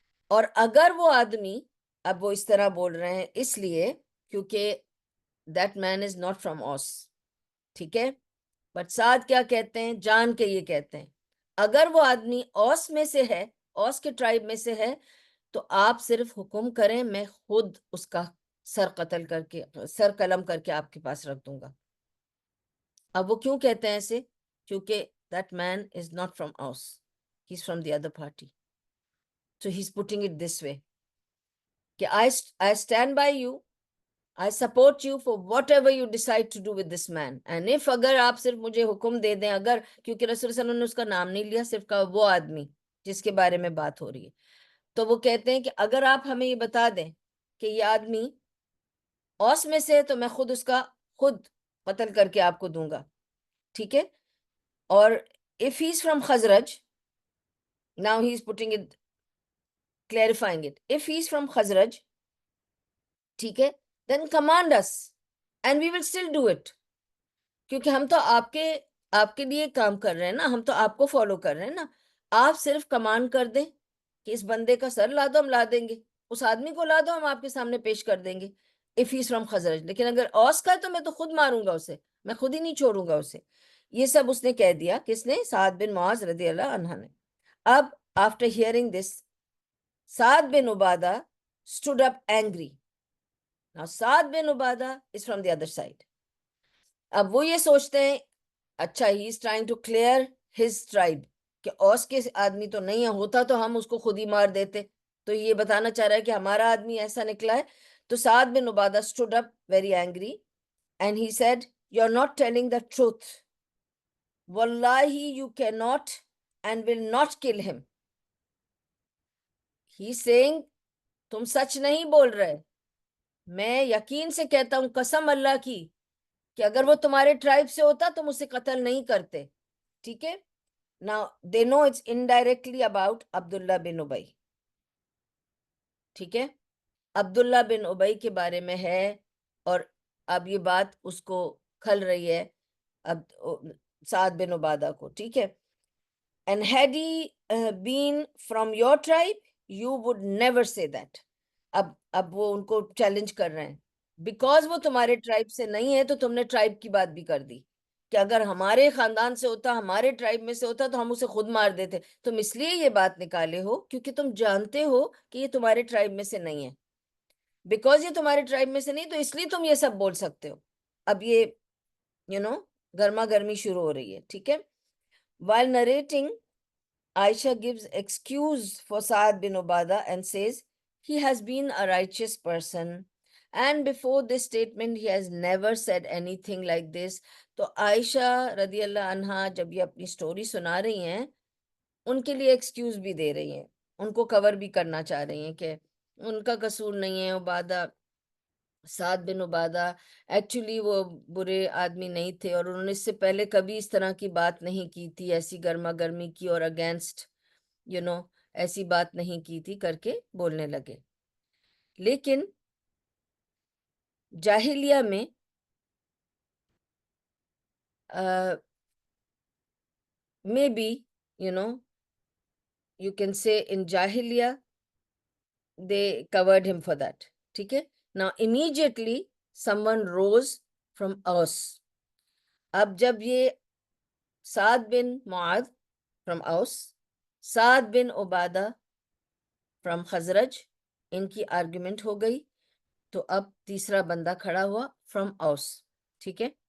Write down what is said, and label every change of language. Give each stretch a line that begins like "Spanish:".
Urdu: اور اگر وہ آدمی, اب وہ اس طرح بول رہے ہیں اس لیے کیونکہ
English: That man is not from us.
Urdu: ٹھیک ہے. بٹ سعد کیا کہتے ہیں, جان کے یہ کہتے ہیں اگر وہ آدمی اوس میں سے ہے, اوس کے ٹرائب میں سے ہے, تو آپ صرف حکم کریں, میں خود اس کا سر قتل کر کے, سر قلم کر کے آپ کے پاس رکھ دوں گا. اب وہ کیوں کہتے ہیں ایسے, کیونکہ
English: that man is not from us, he's from the other party. So he's putting it this way کہ I stand by you, I support you for whatever you decide to do with this man. And if
Urdu: اگر آپ صرف مجھے حکم دے دیں, اگر, کیونکہ رسول صلی اللہ علیہ وسلم نے اس کا نام نہیں لیا, صرف کہا وہ آدمی جس کے بارے میں بات ہو رہی ہے, تو وہ کہتے ہیں کہ اگر آپ ہمیں یہ بتا دیں کہ یہ آدمی اوس میں سے ہے تو میں خود اس کا خود قتل کر کے آپ کو دوں گا. ٹھیک ہے.
English: اور if he's from Khazraj, now he's putting it, clarifying it. If he's from Khazraj,
Urdu: ٹھیک ہے,
English: then command us and we will still do it.
Urdu: کیونکہ ہم تو آپ کے لیے کام کر رہے ہیں نا, ہم تو آپ کو فالو کر رہے ہیں نا. آپ صرف کمانڈ کر دیں کہ اس بندے کا سر لا دو, ہم لا دیں گے. اس آدمی کو لا دو, ہم آپ کے سامنے پیش کر دیں گے.
English: if he's from Khazraj.
Urdu: لیکن اگر اوس کا ہے تو میں تو خود ماروں گا اسے, میں خود ہی نہیں چھوڑوں گا اسے. یہ سب اس نے کہہ دیا, کس نے, سعد بن معاذ رضی اللہ عنہ نے.
English: اب after hearing this, Sa'd bin Ubadah stood up angry. Now Sa'd bin Ubadah is from the other side.
Urdu: اب وہ یہ سوچتے ہیں, اچھا
English: he is trying to clear his tribe,
Urdu: کہ اوس کے آدمی تو نہیں ہے, ہوتا تو ہم اس کو خود ہی مار دیتے. تو یہ بتانا چاہ رہا ہے کہ ہمارا آدمی ایسا نکلا ہے.
English: تو Sa'd bin Ubadah stood up very angry and he said, you are not telling the truth. Wallahi you cannot and will not kill him. He's saying
Urdu: تم سچ نہیں بول رہے. میں یقین سے کہتا ہوں قسم اللہ کی کہ اگر وہ تمہارے ٹرائب سے ہوتا تم اسے قتل نہیں کرتے. ٹھیک ہے.
English: Now they know it's indirectly about Abdullah bin Ubayy.
Urdu: ٹھیک ہے. عبداللہ بن ابی کے بارے میں ہے اور اب یہ بات اس کو کھل رہی ہے اب سعد بن عبادہ کو. ٹھیک ہے.
English: And had he been from your tribe, you would never say that.
Urdu: اب وہ ان کو چیلنج کر رہے ہیں بیکاز وہ تمہارے ٹرائب سے نہیں ہے تو تم نے ٹرائب کی بات بھی کر دی کہ اگر ہمارے خاندان سے ہوتا ہمارے ٹرائب میں سے ہوتا تو ہم اسے خود مار دیتے. تم اس لیے یہ بات نکالے ہو کیونکہ تم جانتے ہو کہ یہ تمہارے ٹرائب میں سے نہیں ہے. بیکاز یہ تمہارے ٹرائب میں سے نہیں تو اس لیے تم یہ سب بول سکتے ہو. اب یہ گرما گرمی شروع ہو رہی ہے. ٹھیک ہے.
English: While narrating, Aisha gives excuse for Sa'ad bin Ubadah and says he has been a righteous person and before this statement he has never said anything like this.
Urdu: تو عائشہ رضی اللہ عنہا جب یہ اپنی سٹوری سنا رہی ہیں ان کے لیے ایکسکیوز بھی دے رہی ہیں, ان کو کور بھی کرنا چاہ رہی ہیں کہ ان کا قصور نہیں ہے. عبادہ سعد بن عبادہ ایکچولی وہ برے آدمی نہیں تھے اور انہوں نے اس سے پہلے کبھی اس طرح کی بات نہیں کی تھی, ایسی گرما گرمی کی اور اگینسٹ ایسی بات نہیں کی تھی کر کے بولنے لگے. لیکن جاہلیہ میں
English: maybe you can say in Jahiliya they covered him for that.
Urdu: ٹھیک ہے.
English: Now immediately someone rose from Aus.
Urdu: اب جب یہ سعد بن معاذ
English: from Aus,
Urdu: Saad bin Ubadah from خزرج, ان کی آرگومنٹ ہو گئی تو اب تیسرا بندہ کھڑا ہوا from Aus. ٹھیک ہے.